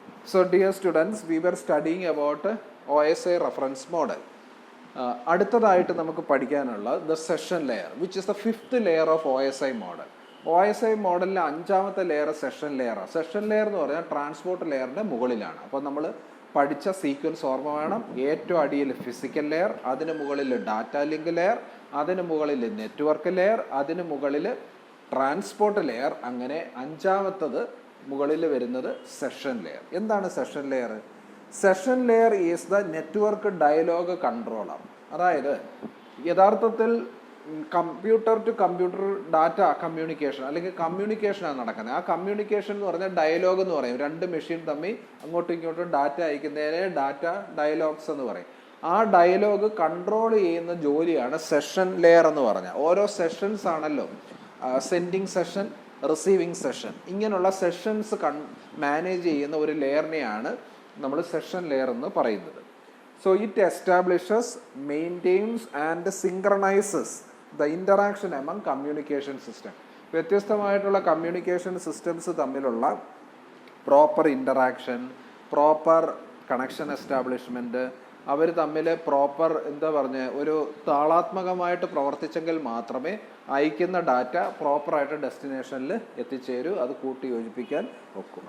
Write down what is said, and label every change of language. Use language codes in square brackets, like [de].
[en] So dear students, we were studying about OSI reference model. [ml] അടുത്തതായിട്ട് നമുക്ക് പഠിക്കാനുള്ള [en] the session layer, which is the fifth layer of OSI model. [ml] OSI മോഡലിലെ അഞ്ചാമത്തെ layer session ലെയറാണ്. Session layer എന്ന് പറഞ്ഞാൽ transport ലെയറിൻ്റെ മുകളിലാണ്. അപ്പോൾ നമ്മൾ പഠിച്ച സീക്വൻസ് ഓർമ്മ വേണം. ഏറ്റവും അടിയിൽ ഫിസിക്കൽ ലെയർ, അതിന് മുകളിൽ ഡാറ്റ ലിങ്ക് ലെയർ, അതിന് മുകളിൽ നെറ്റ്വർക്ക് ലെയർ, അതിന് മുകളിൽ ട്രാൻസ്പോർട്ട് ലെയർ, അങ്ങനെ അഞ്ചാമത്തത് മുകളിൽ വരുന്നത് സെഷൻ ലെയർ. എന്താണ് session layer? [en] Session layer is the network dialogue controller. [ml] അതായത് യഥാർത്ഥത്തിൽ computer to computer data communication അല്ലെങ്കിൽ കമ്മ്യൂണിക്കേഷനാണ് നടക്കുന്നത്. ആ കമ്മ്യൂണിക്കേഷൻ എന്ന് പറഞ്ഞാൽ ഡയലോഗ് എന്ന് പറയും. രണ്ട് മെഷീൻ തമ്മിൽ അങ്ങോട്ടും ഇങ്ങോട്ടും ഡാറ്റ അയക്കുന്നതിനെ ഡാറ്റ ഡയലോഗ്സ് എന്ന് പറയും. ആ ഡയലോഗ് കൺട്രോൾ ചെയ്യുന്ന ജോലിയാണ് സെഷൻ ലെയർ എന്ന് പറഞ്ഞാൽ. ഓരോ സെഷൻസ് ആണല്ലോ, സെൻഡിങ് സെഷൻ, റിസീവിങ് സെഷൻ, ഇങ്ങനെയുള്ള സെഷൻസ് മാനേജ് ചെയ്യുന്ന ഒരു ലെയറിനെയാണ് നമ്മൾ സെഷൻ ലെയർ എന്ന് പറയുന്നത്. [en] So it establishes, maintains and synchronizes the interaction among communication system. [ml] വ്യത്യസ്തമായിട്ടുള്ള കമ്മ്യൂണിക്കേഷൻ സിസ്റ്റംസ് തമ്മിലുള്ള proper interaction, proper connection establishment, അവർ തമ്മിൽ പ്രോപ്പർ ഒരു താളാത്മകമായിട്ട് പ്രവർത്തിച്ചെങ്കിൽ മാത്രമേ അയക്കുന്ന ഡാറ്റ പ്രോപ്പറായിട്ട് ഡെസ്റ്റിനേഷനിൽ എത്തിച്ചേരൂ, അത് കൂട്ടി യോജിപ്പിക്കാൻ ഒക്കും.